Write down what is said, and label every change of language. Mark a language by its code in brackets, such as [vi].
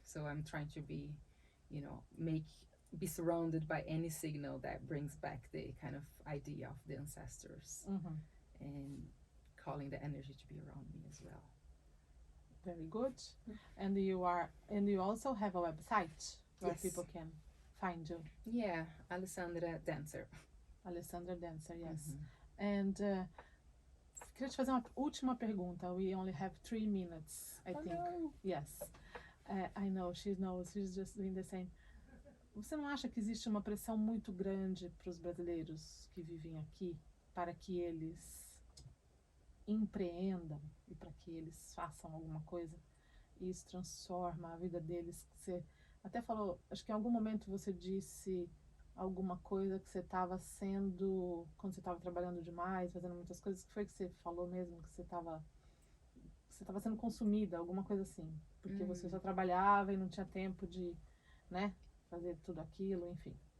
[en] So I'm trying to be, be surrounded by any signal that brings back the kind of idea of the ancestors, and calling the energy to be around me as well. Very good. And you also have a website where people can find you. Yeah, Alessandra Dancer. Alessandra Dancer, yes. [pt] And queria te fazer uma última pergunta. [en] We only have 3 minutes, I think. No. Yes. I know, she knows, she's just doing the same. [pt] Você não acha que existe uma pressão muito grande para os brasileiros que vivem aqui, para que eles empreendam e para que eles façam alguma coisa? E isso transforma a vida deles. Você até falou, acho que em algum momento você disse alguma coisa que você estava sendo, quando você estava trabalhando demais, fazendo muitas coisas, que foi que você falou mesmo, que você estava sendo consumida, alguma coisa assim, porque você só trabalhava e não tinha tempo de, né, fazer tudo aquilo, enfim.